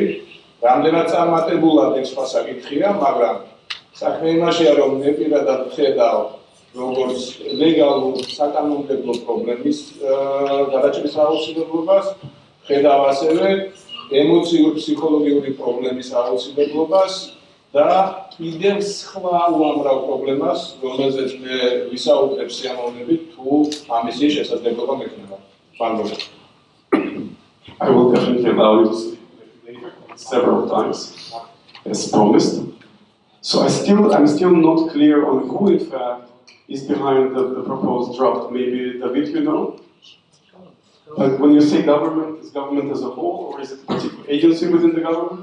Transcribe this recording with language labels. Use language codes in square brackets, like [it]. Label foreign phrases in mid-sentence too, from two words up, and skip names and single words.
[ka] რამდენად წარმატებულად ეს სხვა საკითხია, მაგრამ საქმე იმაშია, რომ მე პირადად ვხედავ როგორც ლეგალურ საკანონმდებლო პრობლემის გადაჭრის აუცილებლობას, ხედავ ასევე ემოციურ ფსიქოლოგიური პრობლემის აუცილებლობას და კიდევ სხვა უამრავ პრობლემას, რომელზეც მე ვისაუბრებ სიამოვნებით, თუ ამისი შესაძლებლობა მექნება. მადლობა. [en] I will definitely allow you to speak later several times, as promised. So I'm still not clear on who, in fact, is behind the proposed draft. Maybe David, you know? But when you say government, is government as a whole, or is it a particular agency within the government?